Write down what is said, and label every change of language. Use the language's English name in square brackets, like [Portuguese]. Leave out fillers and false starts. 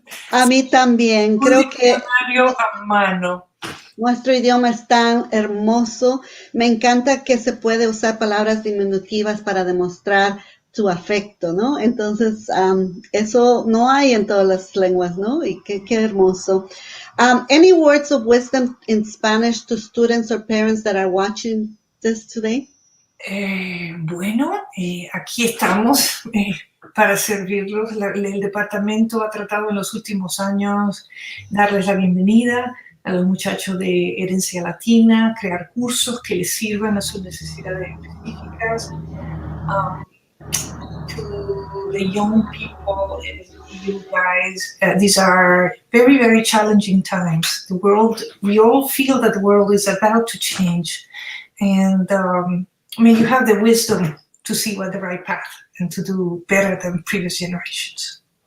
[Spanish] A mí también. Creo que Diccionario a mano. nuestro idioma es tan hermoso. Me encanta que se puede usar palabras diminutivas para demostrar tu afecto, ¿no? Entonces, eso no hay en todas las lenguas, ¿no? Y qué hermoso. [English] Any words of wisdom in Spanish to students or parents that are watching this today? [Spanish] Bueno, aquí estamos para servirlos. El departamento ha tratado en los últimos años darles la bienvenida a los muchachos de herencia latina, crear cursos que les sirvan a sus necesidades específicas. [English] To the young people, you guys, these are very, very challenging times. The world, we all feel that the world is about to change. And may you have the wisdom to see what the right path and to do better than previous generations.